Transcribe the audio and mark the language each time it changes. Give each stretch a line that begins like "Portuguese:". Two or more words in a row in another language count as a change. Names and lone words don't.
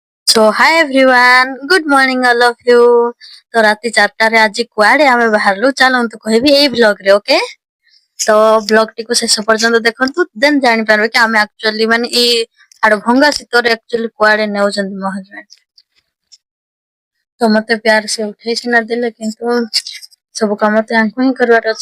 English: So hi everyone good morning all of you.
Odia: ତ ରାତି 4टाରେ ଆଜି କୁଆଡେ ଆମେ ବାହାରିଲୁ ଚାଲନ୍ତୁ କହିବି ଏଇ ବ୍ଲଗ ରେ। ଓକେ, ତ ବ୍ଲଗ ଟିକୁ ଶେଷ ପର୍ଯ୍ୟନ୍ତ ଦେଖନ୍ତୁ, ଦେନ୍ ଜାଣିପାରିବେ କି ଆମେ ଆକ୍ଚୁଆଲି ମାନେ ଏଇ ହାଡଭଙ୍ଗା ଶୀତରେ ଆକ୍ଚୁଆଲି କୁଆଡେ ନେଉଛନ୍ତି ମୋ ହଜବେଣ୍ଡ। ତ ମତେ
Hindi: प्यार से
Odia: ଉଠେଇ ସିନା ଦେଲେ, କିନ୍ତୁ ସବୁ କାମ ତ ୟାଙ୍କୁ ହିଁ କରିବାର ଅଛି।